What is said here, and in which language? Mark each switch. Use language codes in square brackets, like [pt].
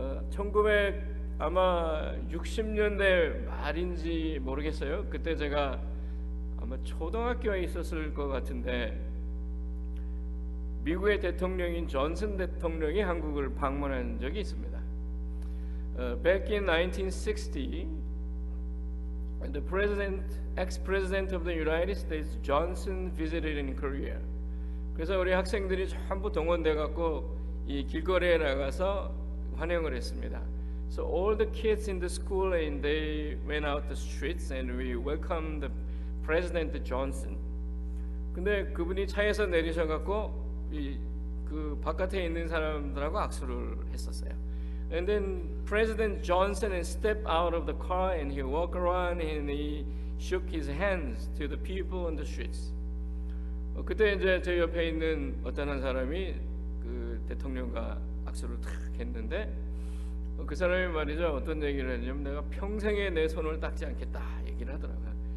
[ko] 1960년대 말인지 모르겠어요. 그때 제가 아마 초등학교에 있었을 것 같은데 미국의 대통령인 존슨 대통령이 한국을 방문한 적이 있습니다. [en] Back in 1960, the ex-president of the United States, Johnson, visited in Korea. [ko] 그래서 우리 학생들이 전부 동원돼 갖고 이 길거리에 나가서 환영을 했습니다. [en] So all the kids in the school and they went out the streets and we welcomed the President Johnson. [ko] 근데 그분이 차에서 내리셔 갖고 그 바깥에 있는 사람들하고 악수를 했었어요. [en] And then President Johnson stepped out of the car and he walked around and he shook his hands to the people on the streets. [ko] 그때 이제 제 옆에 있는 어떤 한 사람이 그 대통령과 악수를 탁 했는데 그 사람이 말이죠 어떤 얘기를 했냐면 내가 평생에 내 손을 닦지 않겠다 얘기를 하더라고요.